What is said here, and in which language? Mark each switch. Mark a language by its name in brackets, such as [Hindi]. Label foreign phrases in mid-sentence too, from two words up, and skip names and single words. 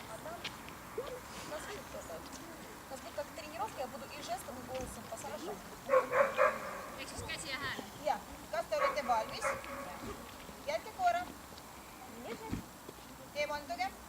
[Russian] У нас будет как тренировка, я буду и жестом, и голосом посажать. [Estonian] Ja, kas te olete valmis? Jätke korra. Eemalduge.